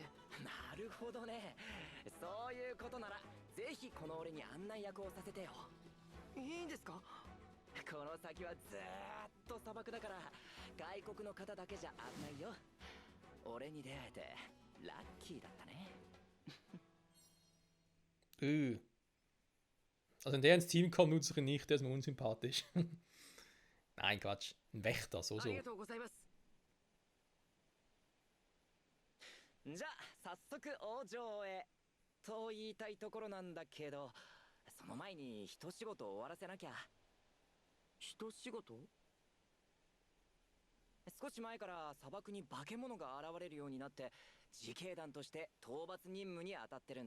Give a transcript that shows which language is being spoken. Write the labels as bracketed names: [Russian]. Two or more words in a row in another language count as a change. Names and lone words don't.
[Japanese] なるほどね。そういうことならぜひこの俺に案内役をさせてよ。いいんですか？この先はずーっと砂漠だから外国の方だけじゃ危ないよ。俺に出会えてラッキーだったね。 [German] Also wenn der ins Team kommt, nutze ich ihn nicht, der ist mir unsympathisch. Nein, Quatsch. Ein Wächter, so. [Japanese] ありがとうございます。じゃあ早速王城へと言いたいところなんだけど、その前に一仕事終わらせなきゃ。一仕事？少し前から砂漠に化け物が現れるようになって自警団として討伐任務に当たってるんだ。